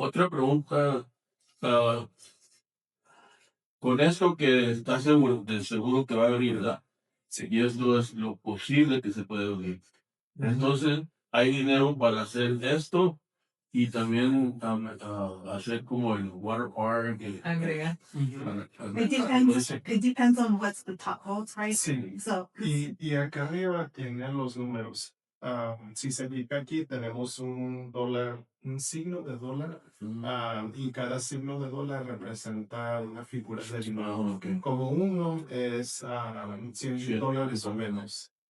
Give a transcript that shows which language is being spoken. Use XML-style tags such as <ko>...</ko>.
<es>Otra pregunta, ah, con esto que estás seguro, de seguro que va a venir, ¿verdad? Sí. Y esto es lo posible que se puede venir. Entonces, hay dinero para hacer esto y también hacer como el water park. Agrega.</es> <en>It depends on what's the top votes, right?</en> <es>Sí. So Y acá arriba tienen los números. Si se fija aquí, tenemos un dólar, un signo de dólar, y cada signo de dólar representa una figura de dinero. Okay. Como uno es $100 o menos.</es>